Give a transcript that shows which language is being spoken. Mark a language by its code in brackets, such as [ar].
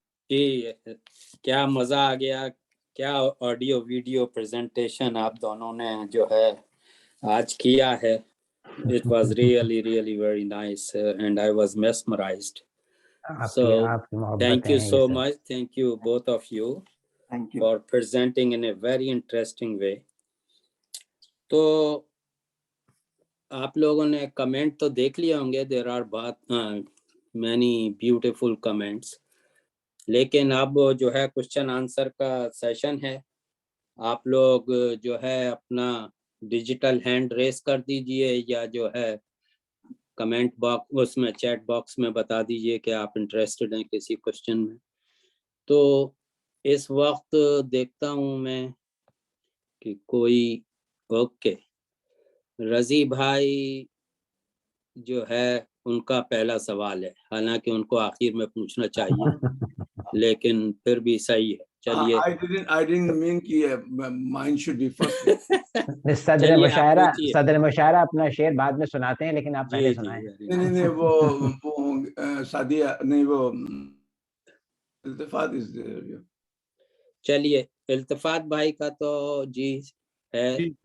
[ur] جی کیا مزہ آ گیا, کیا آڈیو ویڈیو پریزنٹیشن آپ دونوں نے جو ہے آج کیا ہے. [en] It was really, really very nice, and I was mesmerized. So thank you so much. Thank you, both of you. Thank you for presenting in a very interesting way. [ur] تو آپ لوگوں نے کمنٹ تو دیکھ لیا ہوں گے. [en] there are many beautiful comments. [ur] لیکن اب جو ہے کوشچن آنسر کا سیشن ہے. آپ لوگ جو ہے اپنا ڈیجیٹل ہینڈ ریس کر دیجئے, یا جو ہے کمنٹ باکس اس میں چیٹ باکس میں بتا دیجئے کہ آپ انٹرسٹڈ ہیں کسی کوشچن میں. تو اس وقت دیکھتا ہوں میں کہ کوئی اوکے رضی بھائی جو ہے ان کا پہلا سوال ہے, حالانکہ ان کو آخر میں پوچھنا چاہیے لیکن پھر بھی صحیح ہے. چلیے [en] I didn't mean [ur] کہ [en] mine should be first. [ur] صدر مشاعرہ اپنا شعر بعد میں سناتے ہیں, لیکن آپ پہلے سنائیں. نہیں وہ سعدیہ نہیں, وہ التفات [en] is there. [ur] چلیے التفات بھائی کا تو جی ہے.